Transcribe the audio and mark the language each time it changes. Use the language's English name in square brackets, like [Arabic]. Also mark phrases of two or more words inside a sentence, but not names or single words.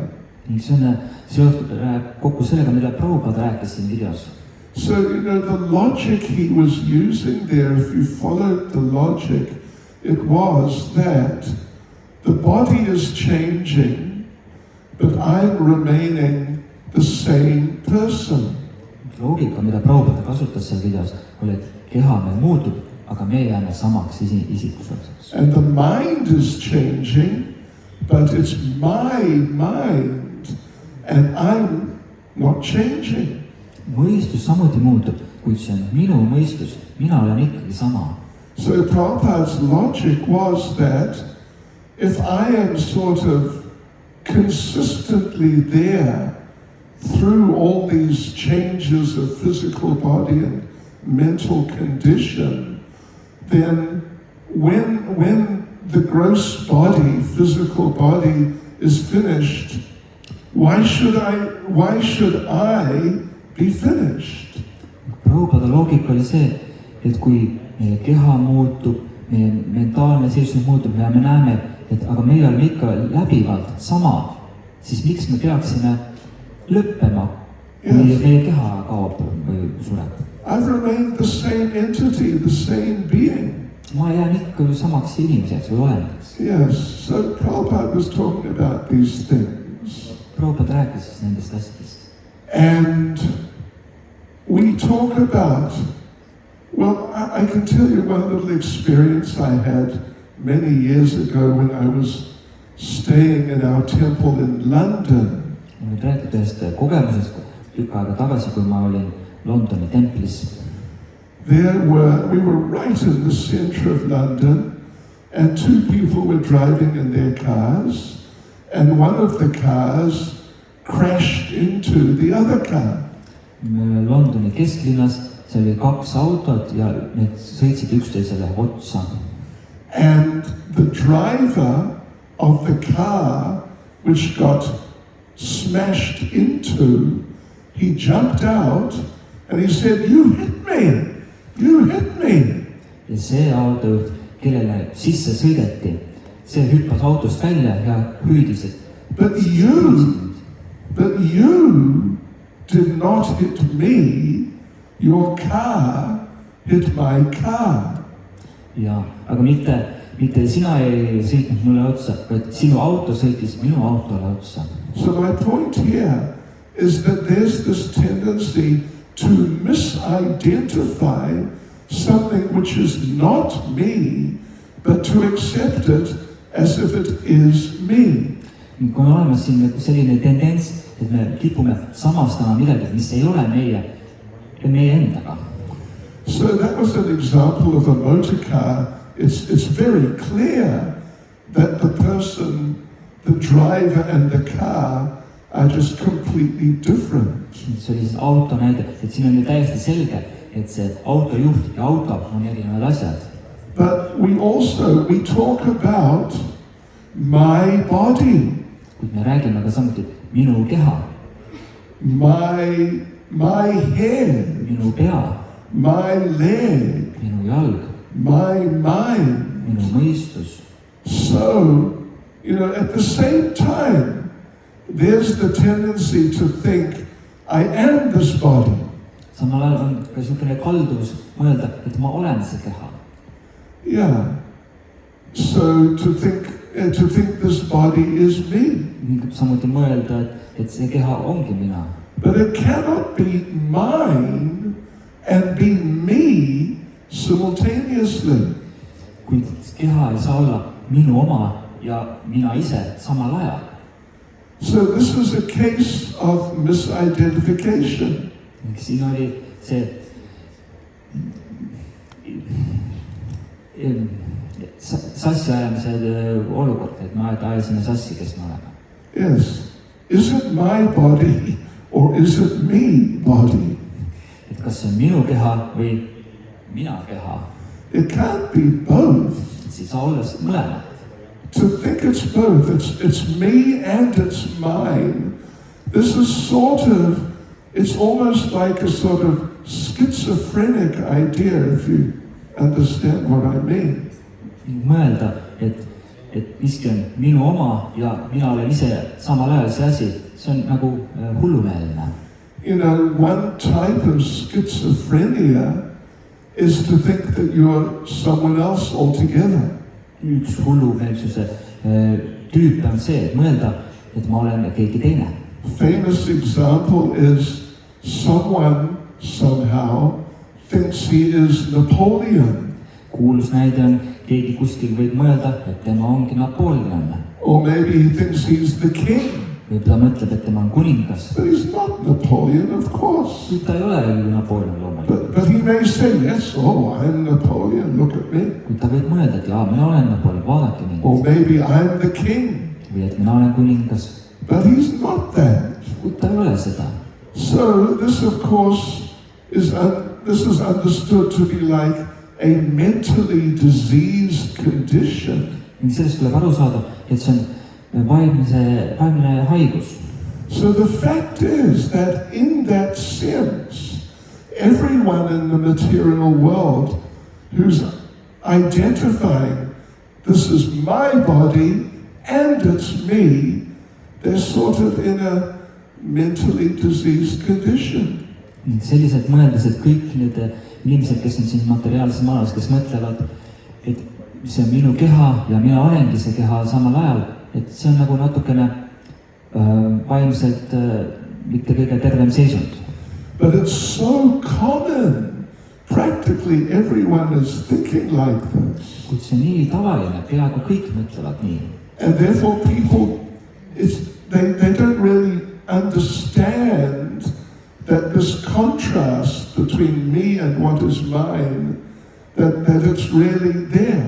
[Estonian] ning see on seotud kokku sellega, mida Prabhupada rääkis siin videos. [English] So, you know, the logic he was using there, if you followed the logic, it was that the body is changing, but I'm remaining the same person. [Estonian] loogika, mida Prabhupada kasutas seal videos, oli, et keha meil muutub, aga me jääme samaks isikuseks. [English] And the mind is changing, but it's my mind, and I'm not changing. [Estonian] mõistus samuti muutub, kuid see on minu mõistus, mina olen ikkagi sama. [English] So Prabhupada's logic was that if I am sort of consistently there through all these changes of physical body and mental condition, then when the gross body, physical body is finished, why should I be finished? [Estonian] Prabhupada loogika oli see, et kui meie keha muutub, meie mentaalne seisund muutub ja me näeme, et aga meie oleme ikka läbivalt sama, siis miks me peaksime lõppema, kui meie keha kaob või sureb? [English] I've remained the same entity, the same being. [Estonian] ma jään ikka ju samaks inimeseks või olendaks. [English] Yes, so Prabhupada was talking about these things. [Estonian] Prabhupada rääkis siis nendest asjadest. [English] And we talk about, well, I can tell you one little experience I had many years ago when I was staying in our temple in London. [Estonian] Ma nüüd räägin ühest kogemusest tükk aega tagasi, kui ma olin Londoni templis. [English] We were right in the center of London, and two people were driving in their cars, and one of the cars crashed into the other car. [Estonian] Londoni kesklinnas, seal oli kaks autot ja need sõitsid üksteisele otsa. [English] And the driver of the car, which got smashed into, he jumped out and he said, "You hit me! You hit me!" [Estonian] ja see autojuht, kellele sisse sõideti, see hüppas autost välja ja hüüdis, et [English] But you did not hit me, your car hit my car. [Estonian] ja, aga mitte sina ei sõitnud mulle otsa, vaid sinu auto sõitis minu autole otsa. [English] So my point here is that there's this tendency to misidentify something which is not me but to accept it as if it is me. [Estonian] kui on olemas siin selline tendents, et me kipume samastama midagi, mis ei ole meie endaga. [English] So that was an example of a motor car. It's very clear that the person, the driver and the car are just completely different. [Estonian] see oli siis auto näide, et siin on ju täiesti selge, et see autojuht ja auto on erinevad asjad. [English] But we talk about my body. [Estonian] kuid me räägime ka samuti minu keha, [English] my head, [Estonian] minu pea, [English] my leg, [Estonian] minu jalg, [English] my mind. [Estonian] minu mõistus. [English] So, at the same time, there's the tendency to think, I am this body. [Estonian] samal ajal on ka niisugune kalduvus mõelda, et ma olen see keha. [English] Yeah. So to think this body is me. [Estonian] samuti mõelda, et see keha ongi mina. [English] But it cannot be mine and be me simultaneously. [Estonian] kuid keha ei saa olla minu oma ja mina ise samal ajal. [English] So this was a case of misidentification. [Estonian] siin oli see sassi ajamise olukord, et me ajasime sassi, kes me oleme. [English] Yes. Is it my body or is it me body? [Estonian] et kas see on minu keha või mina keha. [English] It can't be both. [Estonian] see ei saa olla mõlemat. [English] To think it's both, it's me and it's mine. This is it's almost like a sort of schizophrenic idea, if you understand what I mean. [Estonian] mõelda, et miski on minu oma ja mina olen ise samal ajal see asi, see on nagu hullumeelne. [English] One type of schizophrenia is to think that you're someone else altogether. [Estonian] üks hullumeelsuse tüüp on see, et mõelda, et ma olen keegi teine. [English] Famous example is someone somehow thinks he is Napoleon. [Estonian] kuulus näide on, keegi kuskil võib mõelda, et tema ongi Napoleon. [English] Or maybe he thinks he's the king. [Estonian] või ta mõtleb, et tema on kuningas. [English] But he's not Napoleon, of course. [Estonian] kuid ta ei ole ju Napoleon loomulikult. [English] But he may say, yes, I'm Napoleon, look at me. [Estonian] kuid ta võib mõelda, et jaa, mina olen Napoleon, vaadake mind. [English] Or maybe I'm the king. [Estonian] või et mina olen kuningas. [English] But he's not that. [Estonian] kuid ta ei ole seda. [English] So this, of course, is understood to be like a mentally diseased condition. [Estonian] ning sellest tuleb aru saada, et see on vaimne haigus. [English] So the fact is that in that sense, everyone in the material world who's identifying this is my body and it's me, they're sort of in a mentally diseased condition. [Estonian] selliselt mõeldes, et kõik need inimesed, kes on siin materiaalses maailmas, kes mõtlevad, et see on minu keha ja mina olengi see keha samal ajal, et see on nagu natukene vaimselt mitte kõige tervem seisund. [English] But it's so common. Practically everyone is thinking like this. [Estonian] kuid see on nii tavaline, peaaegu kõik mõtlevad nii. [English] And therefore people, they don't really understand that this contrast between me and what is mine, that it's really there.